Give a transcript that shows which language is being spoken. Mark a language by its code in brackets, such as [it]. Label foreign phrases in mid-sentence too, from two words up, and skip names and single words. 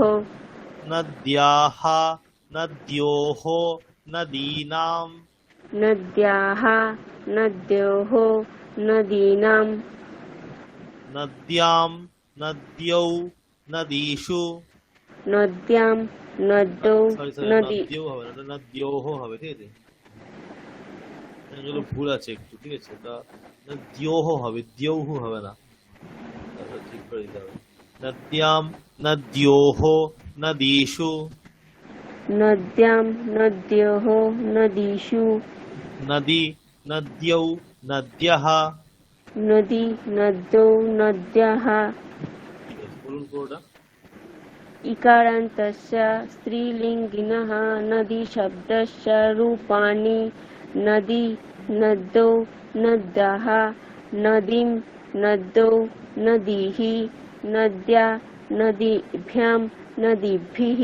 [sa] नद्याः नद्योः नदीनां। नद्याः नद्योः नदीनां। नद्यां नद्यौ नदीषु। नद्यां नद्यौ नदी। [bn] নদ্যৌ হবে না, নদ্যোহ হবে, ঠিক আছে। এগুলো ভুল আছে একটু, ঠিক আছে। এটা নদ্যোহ হবে, দ্যৌহু হবে না, তাহলে ঠিক করে দিতে হবে। [sa] নদ্যাম নদ্যোহ নদীষু। नद्यां नद्योः नदीषु। नदी नद्यौ नद्यः। नदी नद्यौ नद्याः। [bn] ঠিক আছে, বলুন পুরোটা। [sa] इकारान्तस्य स्त्रीलिङ्गिनः नदीशब्दस्य रूपाणि। नदी नद्यौ नद्याः। नदीं नद्यौ नदीः। नद्या नदीभ्यां नदीभिः।